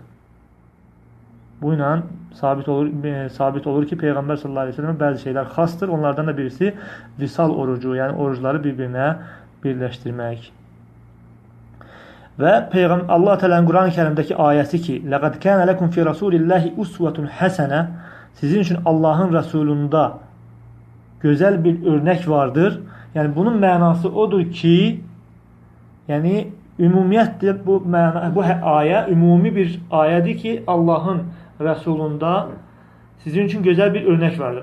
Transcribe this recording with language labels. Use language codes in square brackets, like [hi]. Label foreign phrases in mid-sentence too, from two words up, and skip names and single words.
[az] Bu ilə sabit olur ki, Peyğəmbər [ar] صلى الله عليه وسلم [az] bəzi şeylər xasdır. Onlardan da birisi visal orucu, yəni orucları bir-birinə birləşdirmək. Və Allah Teala'nın Quran-ı Kərimdəki ayəsi ki, [ar] "لقد كان لكم في رسول الله أسوة حسنة", [az] sizin üçün Allahın Rəsulunda gözəl bir örnək vardır. Yəni bunun mənası odur ki, yəni ümumiyyətlə bu ayə ümumi bir ayədir ki, Allahın Rəsulunda sizin üçün gözəl bir örnək vardır.